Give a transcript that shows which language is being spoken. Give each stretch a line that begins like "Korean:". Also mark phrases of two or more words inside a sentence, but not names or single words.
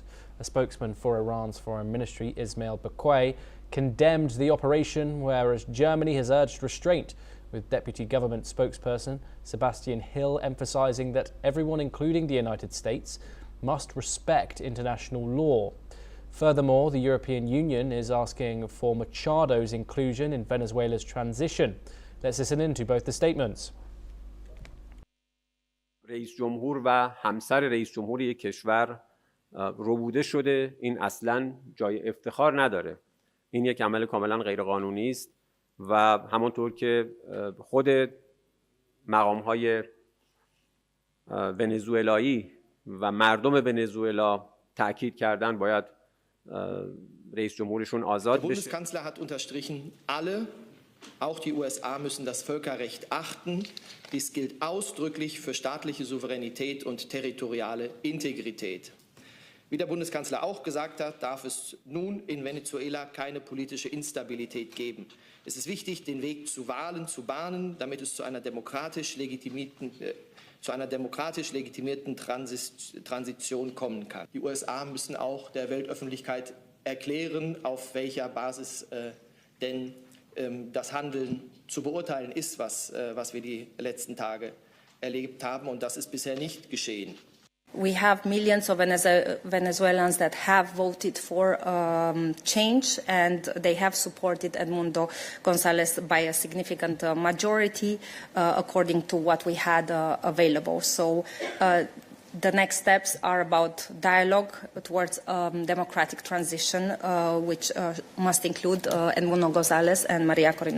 English: A spokesman for Iran's foreign ministry, Ismail Baqai, condemned the operation, whereas Germany has urged restraint, with Deputy Government spokesperson Sebastian Hill emphasizing that everyone, including the United States, must respect international law. Furthermore, the European Union is asking for Machado's inclusion in Venezuela's transition. Let's listen in to both the statements.
Persian: رئیس جمهور و همسر رئیس جمهور یک کشور ربوده شده، این اصلاً جای افتخار نداره. این یک عمل کاملاً غیرقانونی است و همونطور که خود مقام‌های ونزوئلایی و مردم ونزوئلا تأکید کردن باید رئیس جمهورشون آزاد بشه.
German: Der Bundeskanzler hat unterstrichen, alle, auch die USA, müssen das Völkerrecht achten. Dies gilt ausdrücklich für staatliche Souveränität und territoriale Integrität. Wie der Bundeskanzler auch gesagt hat, darf es nun in Venezuela keine politische Instabilität geben. Es ist wichtig, den Weg zu Wahlen zu bahnen, damit es zu einer demokratisch legitimierten Transition kommen kann. Die USA müssen auch der Weltöffentlichkeit erklären, auf welcher Basis denn das Handeln zu beurteilen ist, was wir die letzten Tage erlebt haben. Und das ist bisher nicht geschehen.
English: We have millions of Venezuelans that have voted for change, and they have supported Edmundo González by a significant majority, according to what we had available. So the next steps are about dialogue towards democratic transition, which must include Edmundo González and Maria Corina.